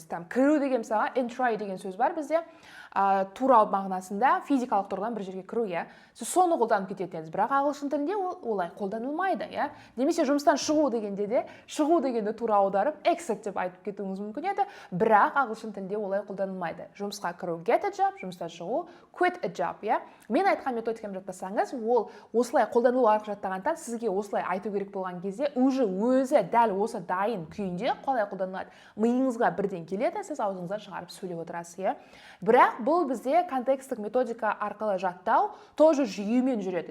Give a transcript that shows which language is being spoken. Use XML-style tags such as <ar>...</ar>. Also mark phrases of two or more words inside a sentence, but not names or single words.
<kk>Там кіру деген мысалға entry деген сөз бар бізде. Тура мағынасында физикалық тұрғыдан бір жерге кіру, иә. Сіз соны қолданып кететін едіңіз, бірақ ағылшын тілінде олай қолданылмайды, иә. Немесе жұмыстан шығу дегенде де, шығу дегенді тура аударып exit деп айтып кетуіңіз мүмкін еді, бірақ ағылшын тілінде олай қолданылмайды. Жұмысқа кіру</kk> <en>get a job,</en> <kk>жұмыстан шығу</kk> <en>quit a job,</en> <kk>иә. Мен айтқан методиканы жаттасаңыз, ол осылай қолданылу арқылы жаттағанда сізге осылай айту керек болған кезде өзі дәл осы дайын күйінде қалай қолданылады. Миыңызға бірден келеді, сіз аузыңыздан шығарып сөйлеп отырасыз, иә. Бірақ бұл бізде контекстік методика арқылы жаттау тоже жүйемен жүреді.</kk>